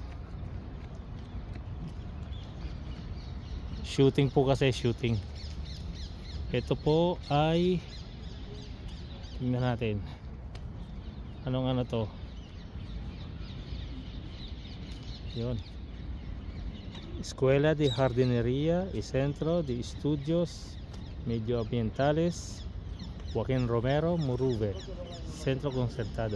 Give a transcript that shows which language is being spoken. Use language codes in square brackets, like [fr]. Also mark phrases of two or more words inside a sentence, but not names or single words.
[tl] Shooting po kasi, shooting. Ito po ay, tingnan natin anong to, yun, [es] Escuela de Jardinería y Centro de Estudios Medioambientales Joaquín Romero Muruve, Centro Concertado.